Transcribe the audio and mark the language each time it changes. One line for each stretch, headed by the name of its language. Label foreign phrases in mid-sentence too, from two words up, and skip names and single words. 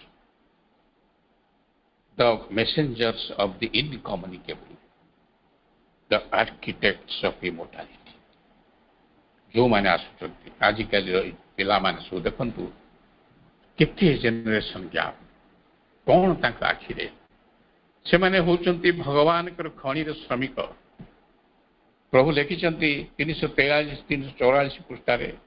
English: the messengers of the incommunicable the architects of immortality
Odia: ଯେଉଁମାନେ ଆସୁଛନ୍ତି ଆଜିକାଲିର ପିଲାମାନେ ସବୁ ଦେଖନ୍ତୁ କେତେ
English: generation gap
Odia: କ'ଣ ତାଙ୍କ ଆଖିରେ ସେମାନେ ହେଉଛନ୍ତି ଭଗବାନଙ୍କର ଖଣିର ଶ୍ରମିକ ପ୍ରଭୁ ଲେଖିଛନ୍ତି 343-344 ପୃଷ୍ଠାରେ